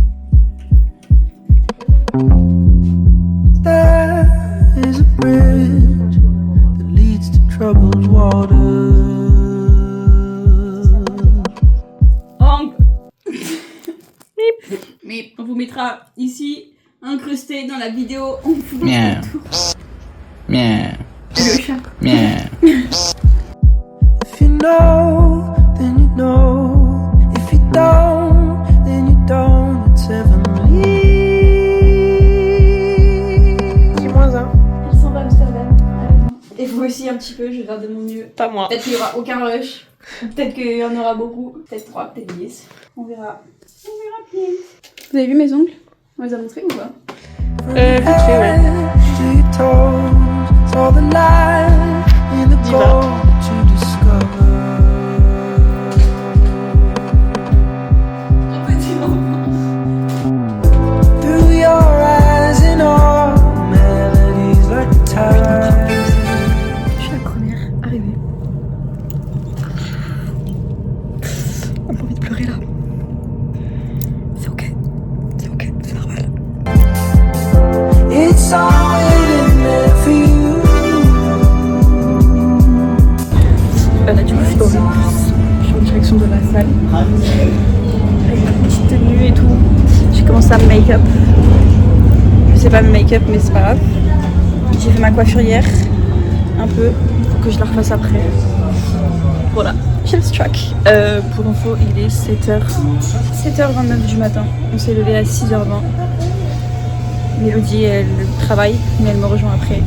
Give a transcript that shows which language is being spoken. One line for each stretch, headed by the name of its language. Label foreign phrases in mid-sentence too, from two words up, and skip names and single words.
English: There is a bridge troubled waters.
French: Mais on vous mettra ici, incrusté dans la vidéo, on vous Miaou. Miaou. le chat. Miaou.
English: If you know, then you know. If you don't, then you don't. It's heavenly.
French: Ils sont d'Amsterdam. Et vous aussi un petit peu, je vais faire de mon mieux. Pas moi. Peut-être qu'il n'y aura aucun rush. Ou peut-être qu'il y en aura beaucoup. Peut-être 3, peut-être 10. On verra. On verra bien. Vous avez vu mes ongles? On les a montrés ou pas? Vite fait, ouais.
English: To your toes, it's all the light in the Diva. gold to discover. Through your eyes and all melodies like the tide.
French: Je suis la première arrivée. On a envie de pleurer là. C'est ok. C'est ok, c'est normal.
English: It's all waiting there for you.
French: Là du coup je suis dans le bus. Je suis en direction de la salle. Avec ma petite tenue et tout. J'ai commencé à me make-up. Je sais pas me make-up mais c'est pas grave. J'ai fait ma coiffure hier. Un peu. Faut que je la refasse après. Voilà. J'ai le track. Pour l'info il est 7h29 du matin. On s'est levé à 6h20. Mélodie elle travaille mais elle me rejoint après.